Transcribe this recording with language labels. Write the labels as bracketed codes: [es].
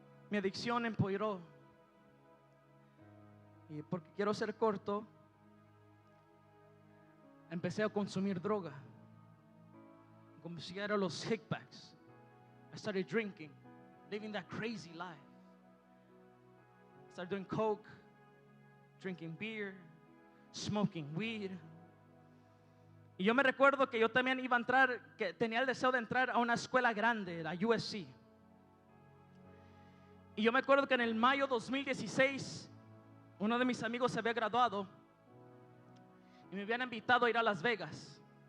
[es] Mi adicción empeoró. Y porque quiero ser corto, empecé a consumir droga. Como si eran los kickbacks. [en] I started drinking, living that crazy life. I started doing coke, drinking beer, smoking weed. [es] Y yo me recuerdo que yo también iba a entrar, que tenía el deseo de entrar a una escuela grande, la USC. Y yo me acuerdo que en el mayo 2016, uno de mis amigos se había graduado y me habían invitado a ir a Las Vegas.